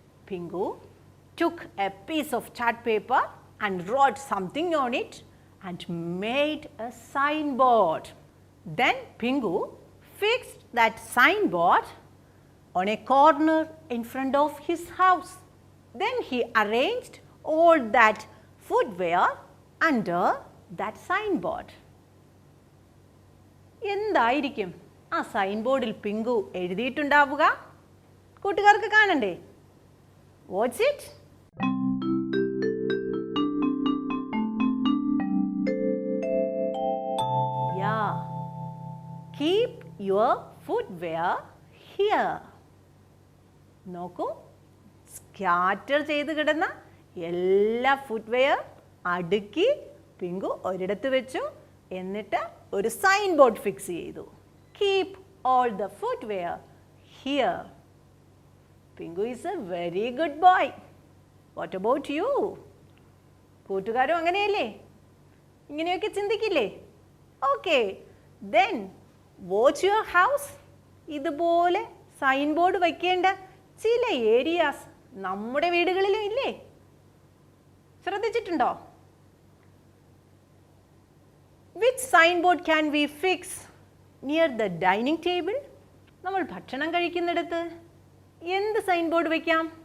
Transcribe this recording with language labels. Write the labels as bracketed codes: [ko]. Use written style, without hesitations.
[en] Pingu took a piece of chart paper and wrote something on it and made a signboard. Then Pingu fixed that signboard on a corner in front of his house. Then he arranged all that footwear under that signboard. [ml] എന്തായിരിക്കും ആ sign ബോർഡിൽ pink എഴുതിയിട്ടുണ്ടാവുക? കൂട്ടുകാർക്ക് കാണണ്ടേ? [en] What's it? Keep your footwear here. [ml] നോക്കൂ, scatter ചെയ്ത് കിടന്ന എല്ലാ footwear അടുക്കി പിങ്കു ഒരിടത്ത് വെച്ചു. എന്നിട്ട് ഒരു സൈൻ ബോർഡ് ഫിക്സ് ചെയ്തു. [en] Keep all the footwear here. Pinku is a very good boy. What about you? [ml] കൂട്ടുകാരും അങ്ങനെയല്ലേ? ഇങ്ങനെയൊക്കെ ചിന്തിക്കില്ലേ? [en] Okay, then watch your house. [ml] ഇതുപോലെ സൈൻ ബോർഡ് വയ്ക്കേണ്ട ചില ഏരിയാസ് നമ്മുടെ വീടുകളിലും ഇല്ലേ? ശ്രദ്ധിച്ചിട്ടുണ്ടോ? [en] Which signboard can we fix near the dining table? [ml] നമ്മൾ ഭക്ഷണം കഴിക്കുന്നിടത്ത് എന്ത് സൈൻ ബോർഡ് വയ്ക്കാം?